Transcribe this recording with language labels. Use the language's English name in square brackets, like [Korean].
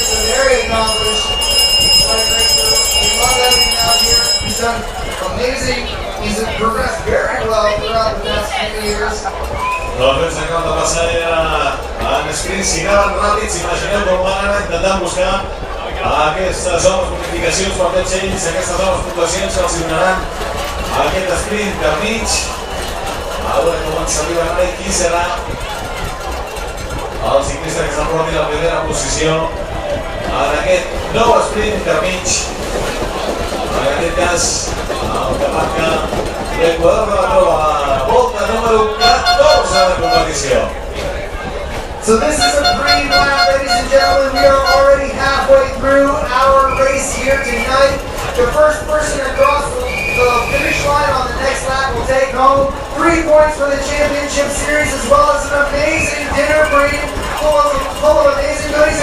[English] Very accomplished bike racer. We love having him out here. He's done amazing. He's progressed very well throughout the past few years. [Catalan] Doncs ens acabem de passar en sprints i anaven ràpids. Imagineu com van anar intentant buscar aquestes noves bonificacions per tots ells, aquestes noves puntuacions que els donaran aquest sprint intermig. A veure com ens arriba ara i qui serà el ciclista que s'emporti la primera posició en aquest nou sprint intermig, en aquest cas el que marca l'equador de la prova, la volta número 14 de competició. [English] So this is a pre-lap, ladies and gentlemen. We are already halfway through our race here tonight. The first person across the finish line on the next lap will take home 3 points for the championship series, as well as an amazing dinner bream full of amazing goodies.